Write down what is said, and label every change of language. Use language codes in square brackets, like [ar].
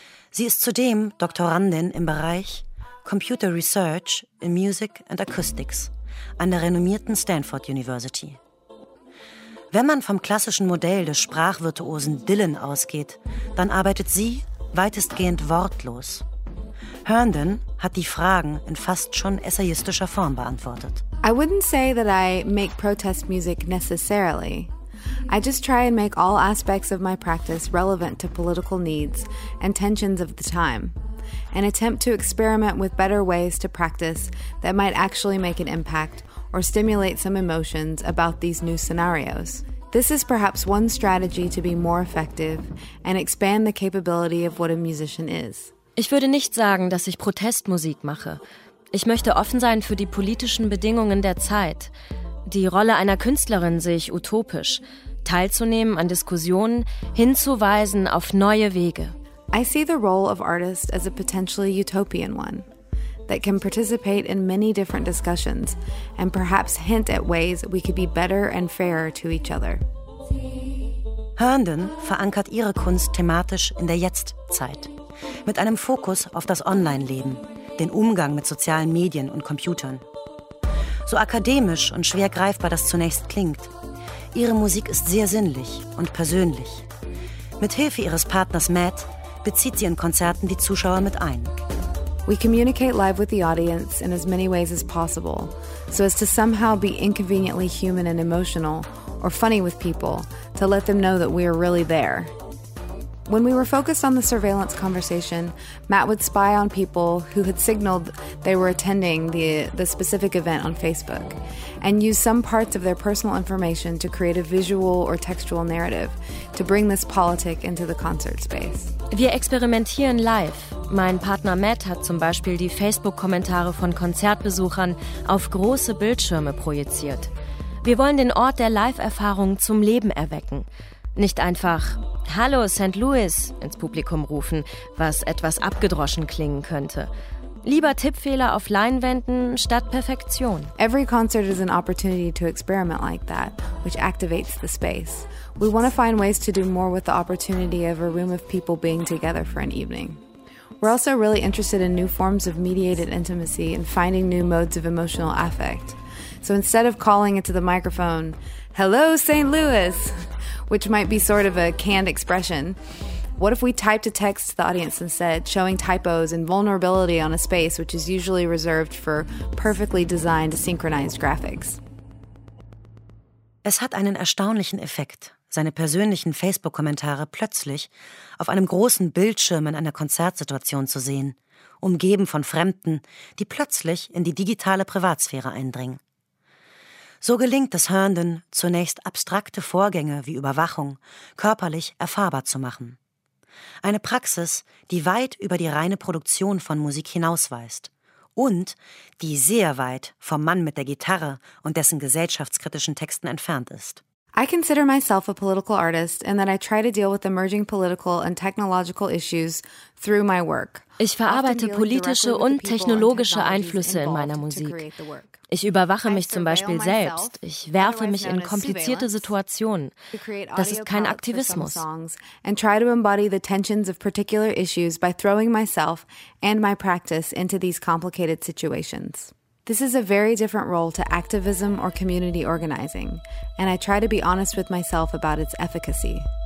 [de] Sie ist zudem Doktorandin im Bereich Computer Research in Music and Acoustics an der renommierten Stanford University. Wenn man vom klassischen Modell des Sprachvirtuosen Dylan ausgeht, dann arbeitet sie weitestgehend wortlos. Herndon hat die Fragen in fast schon essayistischer Form beantwortet. [en] I wouldn't say that I make protest music necessarily. I just try and make all aspects of my practice relevant to political needs and tensions of the time. An attempt to experiment with better ways to practice that might actually make an impact or stimulate some emotions about these new scenarios. This is perhaps one strategy to be more effective and expand the capability of what a musician is. [de] Ich würde nicht sagen, dass ich Protestmusik mache. Ich möchte offen sein für die politischen Bedingungen der Zeit. Die Rolle einer Künstlerin sehe ich utopisch. Teilzunehmen an Diskussionen, hinzuweisen auf neue Wege. [en] I see the role of artist as a potentially utopian one, that can participate in many different discussions and perhaps hint at ways we could be better and fairer to each other. [de] Herndon verankert ihre Kunst thematisch in der Jetztzeit. Mit einem Fokus auf das Online-Leben, den Umgang mit sozialen Medien und Computern. So akademisch und schwer greifbar das zunächst klingt, ihre Musik ist sehr sinnlich und persönlich. Mit Hilfe ihres Partners Matt bezieht sie in Konzerten die Zuschauer mit ein. [en] We communicate live with the audience in as many ways as possible, so as to somehow be inconveniently human and emotional or funny with people, to let them know that we are really there. When we were focused on the surveillance conversation, Matt would spy on people who had signaled they were attending the specific event on Facebook and use some parts of their personal information to create a visual or textual narrative to bring this politic into the concert space. [de] Wir experimentieren live. Mein Partner Matt hat zum Beispiel die Facebook-Kommentare von Konzertbesuchern auf große Bildschirme projiziert. Wir wollen den Ort der Live-Erfahrung zum Leben erwecken. Nicht einfach "Hallo St. Louis" ins Publikum rufen, was etwas abgedroschen klingen könnte. Lieber Tippfehler auf Leinwänden statt Perfektion. [en] Every concert is an opportunity to experiment like that, which activates the space. We want to find ways to do more with the opportunity of a room of people being together for an evening. We're also really interested in new forms of mediated intimacy and finding new modes of emotional affect. So instead of calling into the microphone, "Hello St. Louis," which might be sort of a canned expression. What if we typed a text to the audience instead, showing typos and vulnerability on a space which is usually reserved for perfectly designed, synchronized graphics? [de] Es hat einen erstaunlichen Effekt, seine persönlichen Facebook-Kommentare plötzlich auf einem großen Bildschirm in einer Konzertsituation zu sehen umgeben von Fremden, die plötzlich in die digitale Privatsphäre eindringen. So gelingt es Herndon, zunächst abstrakte Vorgänge wie Überwachung körperlich erfahrbar zu machen. Eine Praxis, die weit über die reine Produktion von Musik hinausweist und die sehr weit vom Mann mit der Gitarre und dessen gesellschaftskritischen Texten entfernt ist. [en] I consider myself a political artist and that I try to deal with emerging political and technological issues through my work. [de] Ich verarbeite politische und technologische Einflüsse in meiner Musik. Ich überwache mich zum Beispiel selbst. Ich werfe mich in komplizierte Situationen. Das ist kein Aktivismus. [en] And try to embody the tensions of particular issues by throwing myself and my practice into these complicated situations. This is a very different role to activism or community organizing, and I try to be honest with myself about its efficacy.